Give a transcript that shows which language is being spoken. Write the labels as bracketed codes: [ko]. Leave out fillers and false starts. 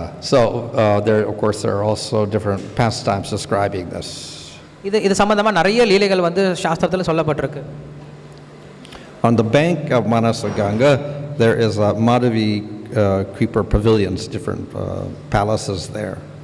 [en] So there, of course, there are also different pastimes describing this. [ta] இது சம்பந்தமா நிறைய லீலைகள் வந்து சாஸ்திரத்துல சொல்லப்பட்டிருக்கு. [en] On the bank of Manasa Ganga, there is a Madhavi creeper pavilions, different palaces there.